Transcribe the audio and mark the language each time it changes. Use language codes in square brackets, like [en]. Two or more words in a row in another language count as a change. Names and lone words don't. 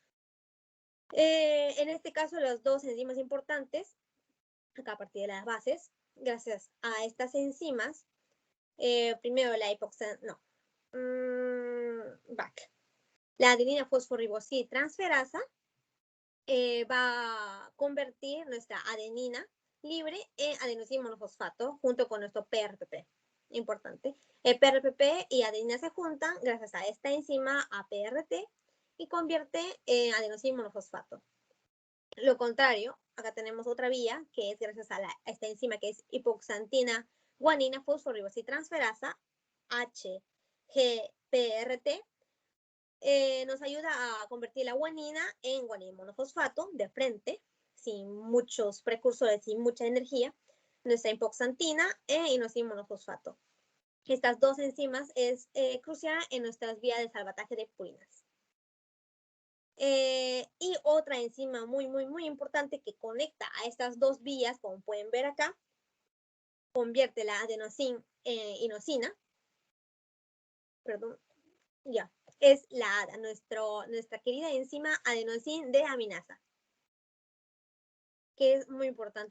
[es] En este caso, las dos enzimas importantes, acá a partir de las bases, gracias a estas enzimas, primero la la adenina fosforibosiltransferasa va a convertir nuestra adenina libre en adenosín monofosfato junto con nuestro PRPP. Importante. El PRPP y adenina se juntan gracias a esta enzima APRT y convierte en adenosín monofosfato. Lo contrario, acá tenemos otra vía que es gracias a esta enzima que es hipoxantina guanina fosforibosidtransferasa, HGPRT, nos ayuda a convertir la guanina en guanina monofosfato de frente, sin muchos precursores, sin mucha energía, nuestra hipoxantina e inosina monofosfato. Estas dos enzimas es crucial en nuestras vías de salvataje de purinas. Y otra enzima muy importante que conecta a estas dos vías, como pueden ver acá, convierte la adenosín en inosina, perdón, ya, es la ADA, nuestra querida enzima adenosín deaminasa, que es muy importante.